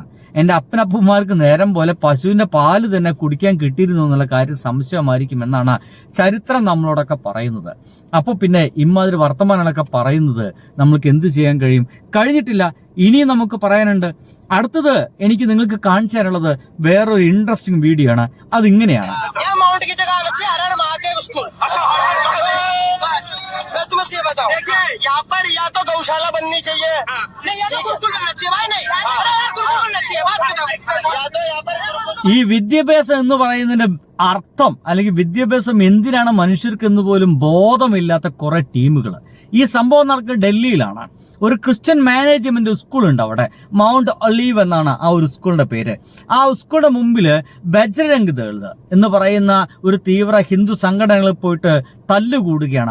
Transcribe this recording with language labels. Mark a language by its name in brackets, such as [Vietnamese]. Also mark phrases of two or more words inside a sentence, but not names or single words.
[Malayalam] എന്റെ അപ്പനപ്പന്മാർക്ക് നേരം പോലെ പശുവിന്റെ പാല് തന്നെ കുടിക്കാൻ കിട്ടിയിരുന്നു എന്നുള്ള കാര്യം സംശയമായിരിക്കും എന്നാണ് ചരിത്രം നമ്മളോടൊക്കെ പറയുന്നത്. അപ്പൊ പിന്നെ ഇമാതിരി വർത്തമാനങ്ങളൊക്കെ പറയുന്നത് നമ്മൾക്ക് എന്ത് ചെയ്യാൻ കഴിയും? കഴിഞ്ഞിട്ടില്ല, ഇനിയും നമുക്ക് പറയാനുണ്ട്. അടുത്തത് എനിക്ക് നിങ്ങൾക്ക് കാണിച്ചു തരാനുള്ളത് വേറൊരു [English] interesting video [Malayalam] ആണ്. അതിങ്ങനെയാണ്. [Hindi] यहाँ पर या तो गौशाला बननी चाहिए, नहीं या तो गुरुकुल बनना चाहिए भाई, नहीं गुरुकुल बनना चाहिए, बात खत्म। या तो यहाँ पर [Malayalam] ഈ വിദ്യാഭ്യാസം എന്ന് പറയുന്നതിന്റെ അർത്ഥം, അല്ലെങ്കിൽ വിദ്യാഭ്യാസം എന്തിനാണ് മനുഷ്യർക്ക് എന്ന് പോലും ബോധമില്ലാത്ത കുറെ ടീമുകൾ. ഈ സംഭവം നടക്കുന്നത് ഡൽഹിയിലാണ്. ഒരു [English] Christian management school [Malayalam] ഉണ്ട് അവിടെ, മൗണ്ട് ഒലീവ് എന്നാണ് ആ ഒരു സ്കൂളിന്റെ പേര്. ആ സ്കൂളിന്റെ മുമ്പില് ബജ്രംഗ് ദൾ എന്ന് പറയുന്ന ഒരു തീവ്ര ഹിന്ദു സംഘടനകൾ പോയിട്ട് തല്ലുകൂടുകയാണ്.